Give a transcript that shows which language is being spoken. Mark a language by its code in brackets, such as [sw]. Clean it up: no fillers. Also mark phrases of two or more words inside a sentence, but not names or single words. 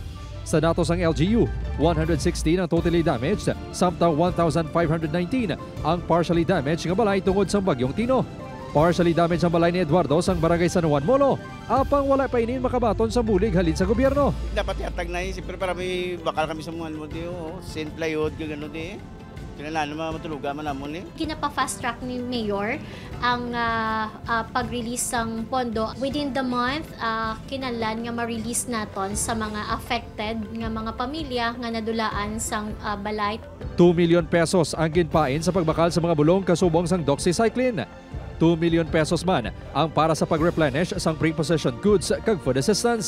[hil] Sa datos ng LGU, 116 ang [en] totally damaged, [hil] samtang 1,519 ang [en] partially damaged [hil] nga balay tungod sa Bagyong Tino. [en] Partially damaged [hil] ang balay ni Eduardo sang Barangay San Juan Molo, apang wala pa inin makabaton sa bulig halin sa gobyerno. [tl] Dapat yatag na yun, siyempre para may bakal kami sa mga mo diyo, sin plywood, gano'n di. Kailangan naman matulugan man namon eh. [hil] Kinapa- [en] fast track [hil] ni Mayor ang pag-release ng pondo. [en] Within the month, [hil] kinahanglan nga ma-release naton sa mga affected nga mga pamilya nga nadulaan sang balay. 2 million pesos ang ginpain sa pagbakal sa mga bulong kasubong sang doxycycline. 2 million pesos man ang para sa pag-replenish sang [en] pre-possession goods [hil] kag [en] food assistance.